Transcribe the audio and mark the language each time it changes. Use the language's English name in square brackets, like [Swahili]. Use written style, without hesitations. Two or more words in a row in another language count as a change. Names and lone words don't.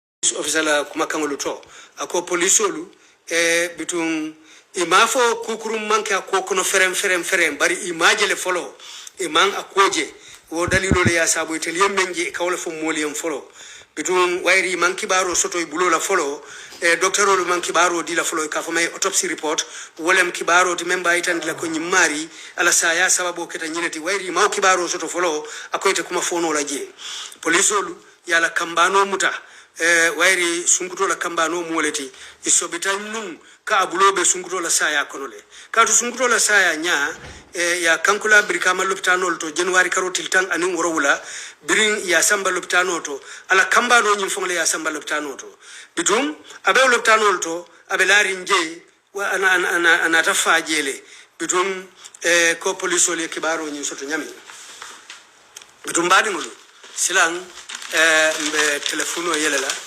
[English] police officer [Mandingo] la kumakangolu to ako police olu bitun imafo kukurum manke ako kono ferem bari imajele follow iman akoje wo dalilo le ya sabo itel menje kawla fo moliyam follow bitun wairi manki baro soto bulo la follow docteur olu manki baro di la follow ka fo may [English] autopsy report [Mandingo] wolem kibaro ti memba itan la ko nyimari ala saya sababu keta nyineti wairi maw kibaro soto follow akoyte kuma fono la je police olu yala kambano muta wairi sunkuto la kambano moleti isobita num ka abulobe sunkuto la saya konole ka to sunkuto la saya nya ya kankula brikama lopitano to january karotil tang anin worowula birin ya samba lopitano to ala kambano nyim fongle ya samba lopitano to bitum abe lopitano to abe lari nje wa ana tafajele bitum ko police ole kibaro nyim soto nyami bitum badi ngulu silang mbe telefono yelela